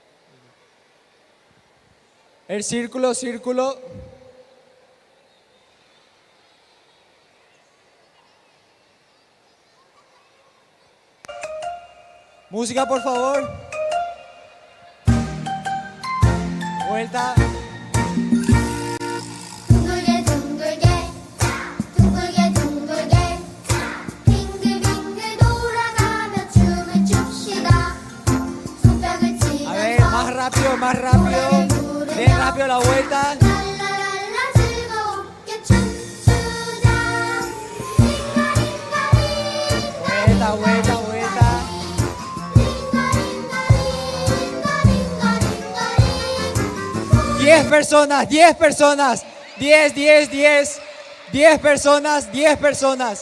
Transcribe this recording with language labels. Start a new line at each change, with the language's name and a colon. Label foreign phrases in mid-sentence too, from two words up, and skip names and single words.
Spanish: El círculo. Música, por favor. Vuelta.
Korean: 둥글게 둥글게 둥글게 둥글게 빙글빙글 돌아가며 춤을 춥시다 손뼉을
Spanish: A ver,
Korean: 치면서
Spanish: más rápido. Bien rápido la vuelta.
Korean: 랄라랄라 즐겁게 춤추자
Spanish: Vuelta. 10 personas. 10 personas. 10 personas.